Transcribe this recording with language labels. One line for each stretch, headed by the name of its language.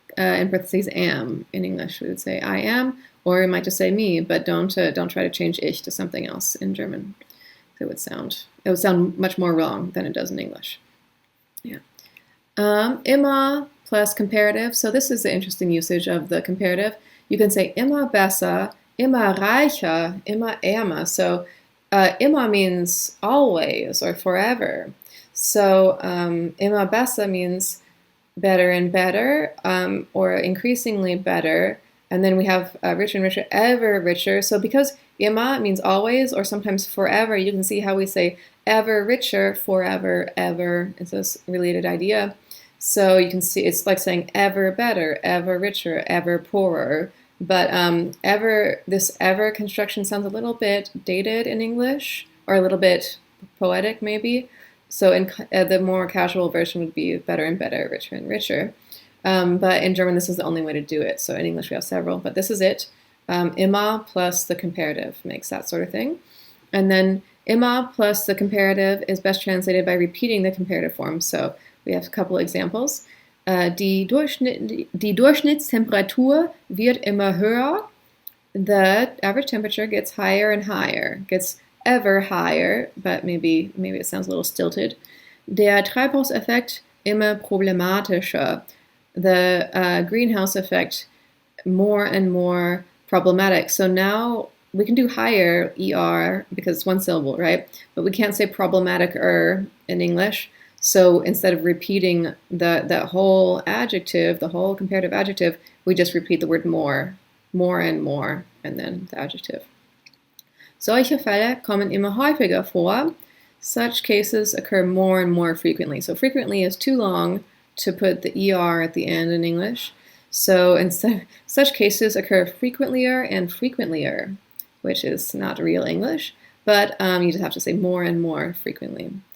English: In parentheses, am. In English, we would say I am, or we might just say me, but don't try to change ich to something else in German. It would sound much more wrong than it does in English. Yeah. Immer plus comparative. So this is the interesting usage of the comparative. You can say
German: immer besser, immer reicher, immer ärmer.
English: So immer means always or forever. So
German: immer besser
English: means better and better, or increasingly better. And then we have richer and richer, ever richer. So because immer means always or sometimes forever, you can see how we say ever richer, forever, ever. It's this related idea. So you can see it's like saying ever better, ever richer, ever poorer. But this ever construction sounds a little bit dated in English, or a little bit poetic maybe. So the more casual version would be better and better, richer and richer. But in German, this is the only way to do it. So in English, we have several, but this is it. Immer plus the comparative makes that sort of thing. And then immer plus the comparative is best translated by repeating the comparative form. So we have a couple examples.
German: Die Durchschnittstemperatur wird immer höher.
English: The average temperature gets higher and higher, gets ever higher, but maybe it sounds a little stilted.
German: Der Treibhauseffekt immer problematischer.
English: The greenhouse effect more and more problematic. So now we can do higher, ER, because it's one syllable, right? But we can't say problematic-er in English. So instead of repeating that whole adjective, the whole comparative adjective, we just repeat the word more and more, and then the adjective.
German: Solche Fälle kommen immer häufiger vor.
English: Such cases occur more and more frequently. So frequently is too long to put the ER at the end in English. So instead, such cases occur frequentlier and frequentlier, which is not real English, but you just have to say more and more frequently.